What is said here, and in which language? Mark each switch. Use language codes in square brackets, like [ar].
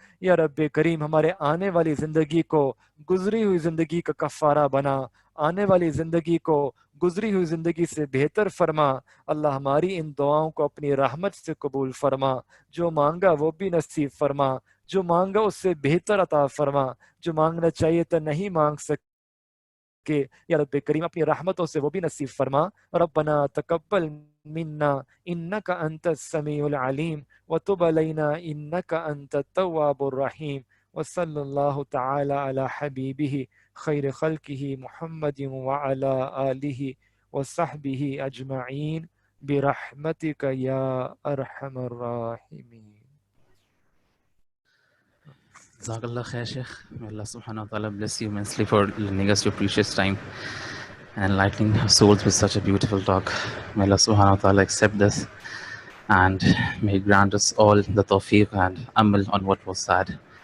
[ur] یا رب کریم ہمارے آنے والی زندگی کو گزری ہوئی زندگی کا کفارہ بنا, آنے والی زندگی کو گزری ہوئی زندگی سے بہتر فرما. اللہ ہماری ان دعاؤں کو اپنی رحمت سے قبول فرما, جو مانگا وہ بھی نصیب فرما, جو مانگا اس سے بہتر عطا فرما, جو مانگنا چاہیے تو نہیں مانگ سکتے کہ یا رب کریم اپنی رحمتوں سے وہ بھی نصیب فرما. [ar] ربنا تقبل منا انك انت السميع العليم وتب علينا انك انت التواب الرحيم. وصلى الله تعالى على حبيبه خير خلقه محمد وعلى آله وصحبه أجمعين برحمتك يا أرحم الراحمين. Jazakallah khair, Sheikh. [en] May Allah subhanahu wa ta'ala bless you immensely for lending us your precious time and enlightening our souls with such a beautiful talk. May Allah subhanahu wa ta'ala accept this and may He grant us all the tawfiq and amal on what was said.